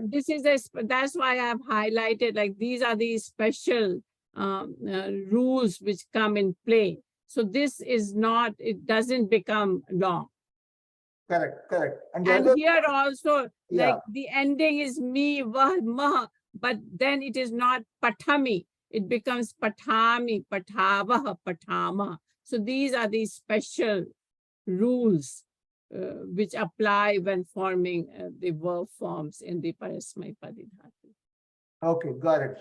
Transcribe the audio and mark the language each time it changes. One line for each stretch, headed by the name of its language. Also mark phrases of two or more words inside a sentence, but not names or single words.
English: this is that's why I have highlighted, like, these are the special rules which come in play. So this is not, it doesn't become long. Correct. And here also, like, the ending is mi, vah, mah, but then it is not patami. It becomes patami, patavah, patama. So these are the special rules which apply when forming the verb forms in the Parasmaipadi Dhatu. Okay, got it.